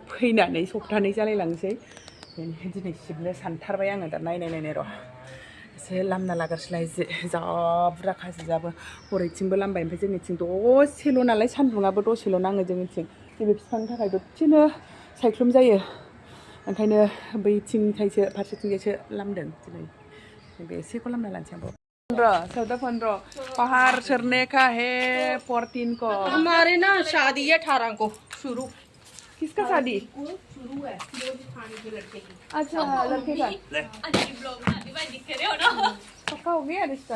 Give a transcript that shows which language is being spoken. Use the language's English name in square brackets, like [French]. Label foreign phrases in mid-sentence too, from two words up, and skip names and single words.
[Bodo] फैनानै सप्तानै जालायलांसै दिनै सिबनो सानथारबाय आङो दा नायनाय र' एसे लामना लागारस्लाय जा बुरजा खासिजाबो हरैथिंबो लामबाय ओमफ्राय जोंनिथिं दसेल' नालाय सान्दुङाबो दसेल' नाङो जोंनिथिं नैबे बिफांनि थाखाय दसेनो सायख्लुम जायो ओंखायनो बैथिंथायसो फारसेथिंजायसो लामदों दिनै बे एसेखौ लामना लानोसै [Hindi] आब' 14 बाहर चढ़ने का है 14 को हमारे ना शादी है 18 को शुरू किसका शादी शुरू है खाने के लड़के की अच्छा लड़के का पक्का हो गया रिश्ता